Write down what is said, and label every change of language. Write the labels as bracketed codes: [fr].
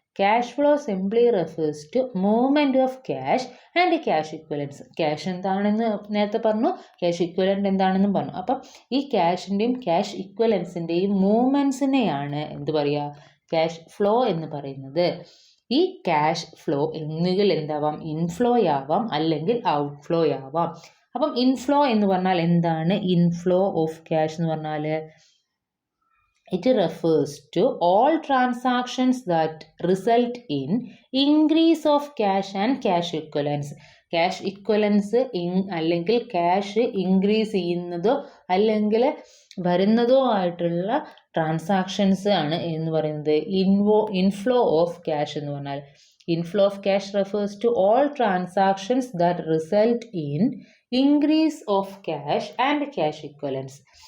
[en] Cash flow simply refers to movement of cash and cash equivalents. [ml] Cash എന്താണെന്ന് നേരത്തെ പറഞ്ഞു, cash equivalent എന്താണെന്നും പറഞ്ഞു. അപ്പം ഈ ക്യാഷിൻ്റെയും ക്യാഷ് ഇക്വലൻസിൻ്റെയും മൂവ്മെൻറ്റ്സിനെയാണ് എന്ത് പറയുക? ക്യാഷ് ഫ്ലോ എന്ന് പറയുന്നത്. ഈ ക്യാഷ് ഫ്ലോ ഒന്നുകിൽ എന്താവാം? ഇൻഫ്ലോ ആവാം, അല്ലെങ്കിൽ ഔട്ട് ഫ്ലോ ആവാം. അപ്പം ഇൻഫ്ലോ എന്ന് പറഞ്ഞാൽ എന്താണ്? ഇൻഫ്ലോ ഓഫ് ക്യാഷ് എന്ന് പറഞ്ഞാൽ [en] it refers to all transactions that result in increase of cash and cash equivalents. [ml] Cash ഇക്വലൻസ് അല്ലെങ്കിൽ ക്യാഷ് ഇൻക്രീസ് ചെയ്യുന്നതോ അല്ലെങ്കിൽ വരുന്നതോ ആയിട്ടുള്ള ട്രാൻസാക്ഷൻസ് ആണ് എന്ന് പറയുന്നത് ഇൻഫ്ലോ ഓഫ് ക്യാഷ് എന്ന് പറഞ്ഞാൽ. [en] Inflow of cash refers to all transactions that result in increase of cash and cash equivalence.